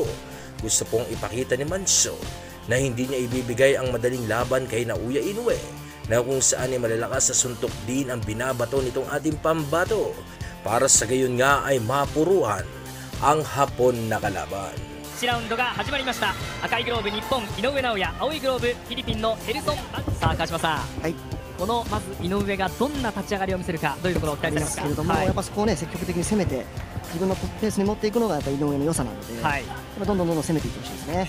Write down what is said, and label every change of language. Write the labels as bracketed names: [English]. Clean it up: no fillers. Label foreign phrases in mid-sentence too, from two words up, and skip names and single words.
[Filipino] Gusto pong ipakita ni Mancio na hindi niya ibibigay ang madaling laban kay Uya Inoue na kung saan ay malalakas sa suntok din ang binabato nitong ating pambato para sa gayon nga ay mapuruhan ang Hapon na kalaban. [Japanese] 1 ラウンドが始まりました。赤いグローブ日本井上尚弥、青いグローブフィリピンのヘルソン。さあ川島さん、はい、このまず井上がどんな立ち上がりを見せるか、どういうところを期待していますか。けれども、やっぱそこをね積極的に攻めて自分のペースに持っていくのがやっぱ井上の良さなので、はい、どんどん攻めていってほしいですね。